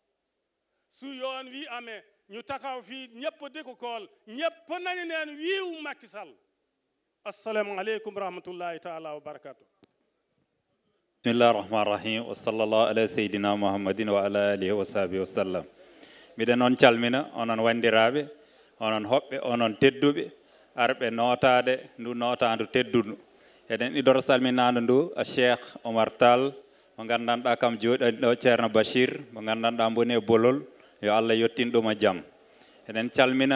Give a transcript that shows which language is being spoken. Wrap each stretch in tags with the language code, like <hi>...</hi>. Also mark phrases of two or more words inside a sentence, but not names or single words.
<wo>su yoon wii amee ñu taxaw fii ñëpp di ko kool ñëpp nañu neen wiiw Macky Sall</wo> <ar>السلام عليكم ورحمة الله تعالى وبركاته بسم الله الرحمن الرحيم وصلى الله على سيدنا محمد وعلى آله وصحبه وسلم</ar> <ff>miɗen noon calmina onon wandiraɓe onon hoɓɓe onon tedduɓe arɓe notade ndu notandu teddudu eɗen ɗiɗoro salminade ndu a cheikh Omar Tall mo gandanɗa kam jooɗani ɗo ceerno Bachir mo gandanɗa boni e bolol yo Allah yettin ɗum e jaam eɗen calmina</ff>